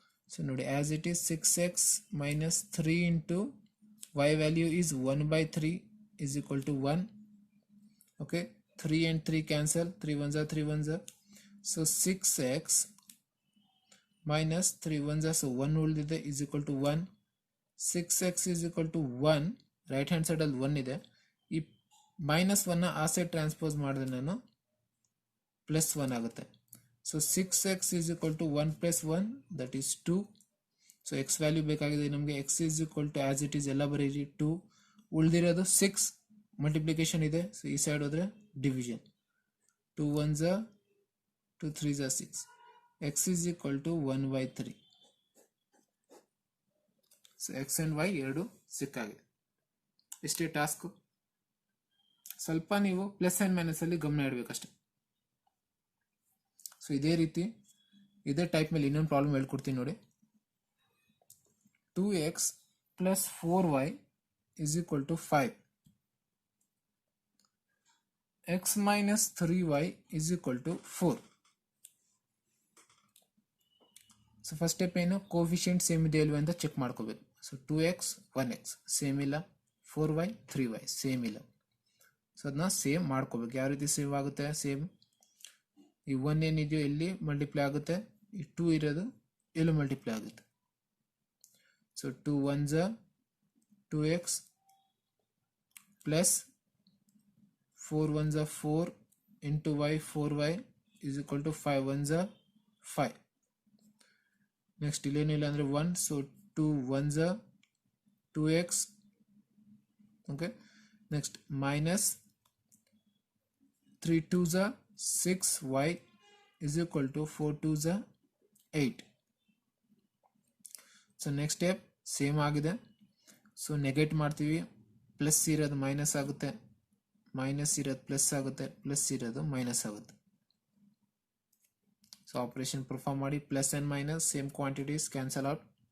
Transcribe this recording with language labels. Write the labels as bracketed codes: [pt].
[en] So ನೋಡಿ as it is 6x minus 3 into y value is 1/3 is equal to 1. okay 3 and 3 cancel, 3 1s are 3 1s are. so 6x minus 3 1s are, so 1 ಉಳಿದಿದೆ is equal to 1. 6x is equal to 1. [kn] Right hand side ಅಲ್ಲಿ 1 ಇದೆ. ಈ -1 ಆ side transpose ಮಾಡಿದ್ರೆ ನಾನು +1 ಆಗುತ್ತೆ. [en] So 6x is equal to 1 plus 1 that is 2. [kn] So x value ಬೇಕಾಗಿದೆ ನಮಗೆ. [en] x is equal to as it is [kn] ಎಲ್ಲ ಬರೀರಿ 2. ಉಳಿದಿರೋದು 6 ಮಲ್ಟಿಪ್ಲಿಕೇಶನ್ ಇದೆ. [en] so [kn] ಈ ಸೈಡ್ ಹೋದ್ರೆ [en] Division, 2 1s are 2 3s are 6. x is equal to 1/3. [kn] So x and y ಎರಡು ಸಿಕ್ಕಾಗಿದೆ. ಇಷ್ಟೇ ಟಾಸ್ಕ್. ಸ್ವಲ್ಪ ನೀವು ಪ್ಲಸ್ ಆ್ಯಂಡ್ ಮೈನಸ್ ಅಲ್ಲಿ ಗಮನ ಇಡಬೇಕಷ್ಟೆ. ಸೊ ಇದೇ ರೀತಿ ಇದೇ ಟೈಪ್ ಮೇಲೆ ಇನ್ನೊಂದು ಪ್ರಾಬ್ಲಮ್ ಹೇಳ್ಕೊಡ್ತೀನಿ ನೋಡಿ. [en] 2x plus 4y is equal to 5. x minus 3y is equal to 4. [kn] So first step ಏನು, ಕೋಫಿಷಿಯಂಟ್ ಸೇಮ್ ಇದೆ ಇಲ್ವಾ ಅಂತ ಚೆಕ್ ಮಾಡ್ಕೋಬೇಕು. ಸೊ 2x 1x ಸೇಮ್ ಇಲ್ಲ, 4y 3y ಸೇಮ್ ಇಲ್ಲ. ಸೊ ಅದನ್ನ ಸೇಮ್ ಮಾಡ್ಕೋಬೇಕು. ಯಾವ ರೀತಿ ಸೇವ್ ಆಗುತ್ತೆ, ಸೇಮ್ ಈ 1 ಏನಿದೆಯೋ ಇಲ್ಲಿ ಮಲ್ಟಿಪ್ಲೈ ಆಗುತ್ತೆ, ಈ 2 ಇರೋದು ಎಲ್ಲೂ ಮಲ್ಟಿಪ್ಲೈ ಆಗುತ್ತೆ. [en] So 2 1s are 2x plus 4 1s are 4 into y 4y is equal to 5 1s are 5. [kn] Next ಇಲ್ಲೇನಿಲ್ಲ ಅಂದರೆ 1. So [en] 2 1s are 2x. okay next minus 3 2s are 6y is equal to 4 2s are 8. [kn] So next step same ಆಗಿದೆ. So negate ಮಾಡ್ತೀವಿ, plus ಇರೋದು minus ಆಗುತ್ತೆ, minus ಇರೋದು plus ಆಗುತ್ತೆ, plus ಇರೋದು minus ಆಗುತ್ತೆ. So operation perform ಮಾಡಿ, plus and minus same quantities cancel out.